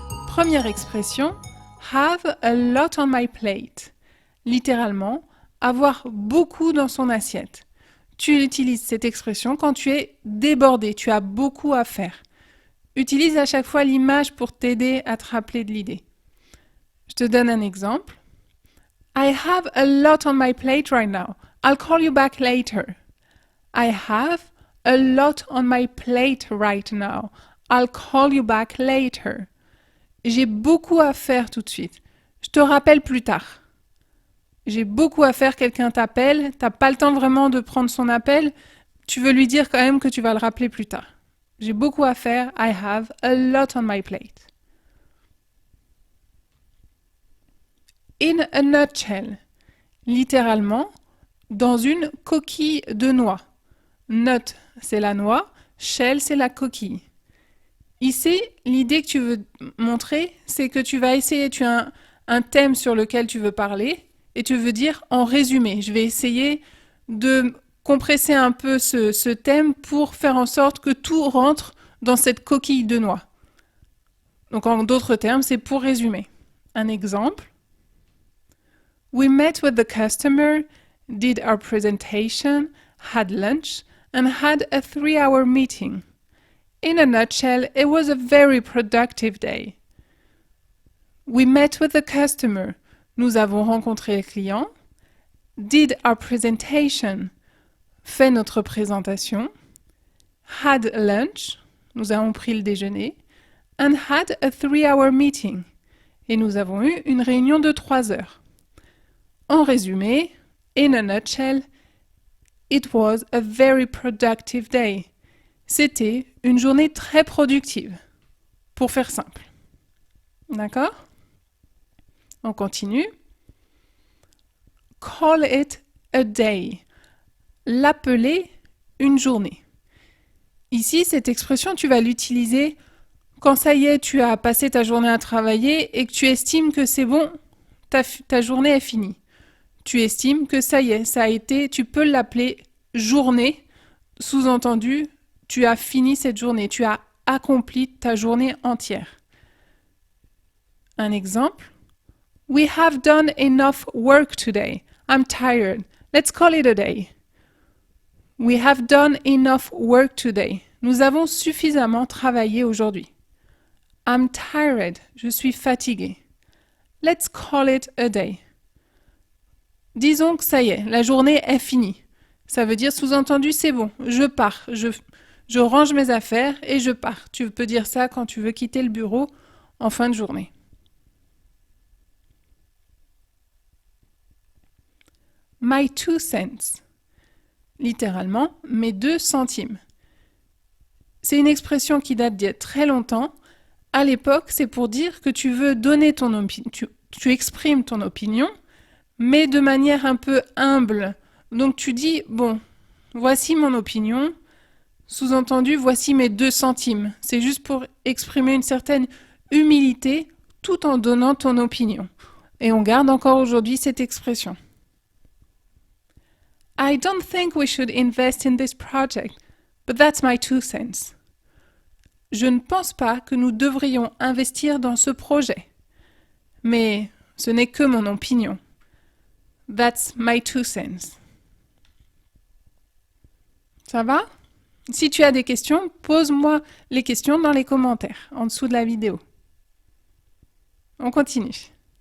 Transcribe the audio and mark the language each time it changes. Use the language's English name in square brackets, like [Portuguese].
[French] Première expression, [English] have a lot on my plate. [French] Littéralement, avoir beaucoup dans son assiette. Tu utilises cette expression quand tu es débordé, tu as beaucoup à faire. Utilise à chaque fois l'image pour t'aider à te rappeler de l'idée. Je te donne un exemple. [English] I have a lot on my plate right now. I'll call you back later. I have a lot on my plate right now. I'll call you back later. [French] J'ai beaucoup à faire tout de suite. Je te rappelle plus tard. J'ai beaucoup à faire, quelqu'un t'appelle, t'as pas le temps vraiment de prendre son appel, tu veux lui dire quand même que tu vas le rappeler plus tard. J'ai beaucoup à faire, [English] I have a lot on my plate. In a nutshell, [French] littéralement, dans une coquille de noix. Nut, c'est la noix, shell, c'est la coquille. Ici, l'idée que tu veux montrer, c'est que tu vas essayer, tu as un thème sur lequel tu veux parler, et tu veux dire en résumé. Je vais essayer de compresser un peu ce thème pour faire en sorte que tout rentre dans cette coquille de noix. Donc en d'autres termes, c'est pour résumer. Un exemple. [English] We met with the customer, did our presentation, had lunch, and had a 3-hour meeting. In a nutshell, it was a very productive day. We met with the customer. [French] Nous avons rencontré le client. [English] Did our presentation. [French] Fait notre présentation. [English] Had lunch. [French] Nous avons pris le déjeuner. [English] And had a 3-hour meeting. [French] Et nous avons eu une réunion de 3 heures. En résumé, [English] in a nutshell, it was a very productive day. [French] C'était une journée très productive, pour faire simple. D'accord? On continue. [English] Call it a day. [French] L'appeler une journée. Ici, cette expression, tu vas l'utiliser quand ça y est, tu as passé ta journée à travailler et que tu estimes que c'est bon, ta journée est finie. Tu estimes que ça y est, ça a été, tu peux l'appeler journée, sous-entendu, tu as fini cette journée, tu as accompli ta journée entière. Un exemple. [English] We have done enough work today. I'm tired. Let's call it a day. We have done enough work today. [French] Nous avons suffisamment travaillé aujourd'hui. [English] I'm tired. [French] Je suis fatigué. [English] Let's call it a day. [French] Disons que ça y est, la journée est finie. Ça veut dire sous-entendu c'est bon, je pars, je range mes affaires et je pars. Tu peux dire ça quand tu veux quitter le bureau en fin de journée. [English] My 2 cents. [French] Littéralement, mes 2 centimes. C'est une expression qui date d'il y a très longtemps. À l'époque, c'est pour dire que tu veux donner ton opinion, tu exprimes ton opinion, mais de manière un peu humble. Donc tu dis, bon, voici mon opinion. Sous-entendu, voici mes 2 centimes. C'est juste pour exprimer une certaine humilité tout en donnant ton opinion. Et on garde encore aujourd'hui cette expression. [English] I don't think we should invest in this project, but that's my 2 cents. [French] Je ne pense pas que nous devrions investir dans ce projet. Mais ce n'est que mon opinion. [English] That's my 2 cents. [French] Ça va ? Si tu as des questions, pose-moi les questions dans les commentaires, en dessous de la vidéo. On continue.